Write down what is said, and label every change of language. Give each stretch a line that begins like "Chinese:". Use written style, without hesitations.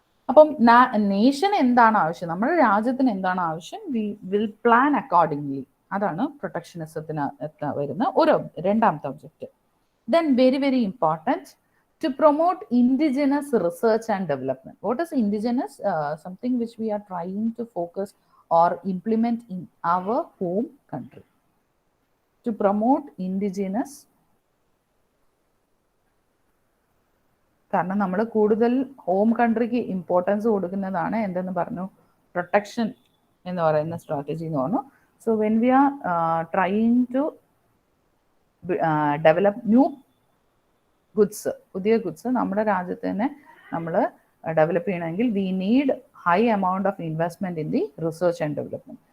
Malayalam: അപ്പം നേഷൻ എന്താണ് ആവശ്യം, നമ്മുടെ രാജ്യത്തിന് എന്താണ് ആവശ്യം,
English: We will plan accordingly.
Malayalam: അതാണ് പ്രൊട്ടക്ഷനിസത്തിന് വരുന്ന രണ്ടാമത്തെ object.
English: Then very very important, to promote indigenous research and development. What is indigenous? Something which we are trying to focus or implement in our home country. To promote indigenous,
Malayalam: കാരണം നമ്മൾ കൂടുതൽ home കൺട്രിക്ക് importance കൊടുക്കുന്നതാണ് എന്തെന്ന് പറഞ്ഞു, protection എന്ന് പറയുന്ന strategy എന്ന് പറഞ്ഞു.
English: so when we are trying to develop new goods,
Malayalam: പുതിയ ഗുഡ്സ് നമ്മുടെ രാജ്യത്ത് തന്നെ നമ്മൾ ഡെവലപ്പ് ചെയ്യണമെങ്കിൽ
English: We need high amount of investment in the research and development.